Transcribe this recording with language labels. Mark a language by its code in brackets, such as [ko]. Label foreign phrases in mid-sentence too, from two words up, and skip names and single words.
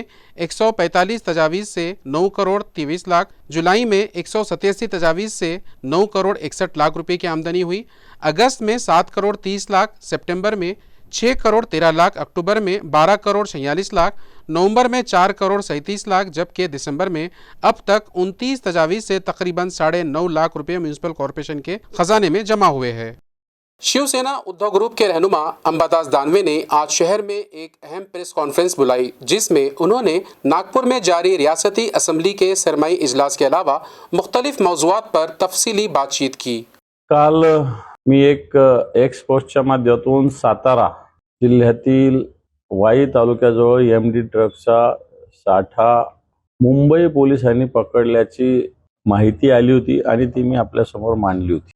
[ur] 145 تجاویز سے 9 کروڑ 23 لاکھ، جولائی میں 187 تجاویز سے 9 کروڑ 61 لاکھ روپے کی آمدنی ہوئی، اگست میں 7 کروڑ 30 لاکھ، سپٹمبر میں 6 کروڑ 13 لاکھ، اکتوبر میں 12 کروڑ 46 لاکھ، نومبر میں 4 کروڑ 37 لاکھ، جبکہ دسمبر میں اب تک 29 تجاویز سے تقریباً 9.5 لاکھ روپے میونسپل کارپوریشن کے خزانے میں جمع ہوئے ہیں۔ شیو سینا ادھو گروپ کے رہنما امباداس دانوے نے آج شہر میں ایک اہم پریس کانفرنس بلائی، جس میں انہوں نے ناگپور میں جاری ریاستی اسمبلی کے سرمائی اجلاس کے علاوہ مختلف موضوعات پر تفصیلی بات چیت کی۔ [mr] काल मी एक एक्सपोर्टच्या माध्यमातून सातारा जिल्ह्यातील वाई तालुक्याजवळ MD ट्रकचा साठा मुंबई पोलिसांनी पकडल्याची माहिती आली होती आणि ती मी आपल्यासमोर मांडली होती.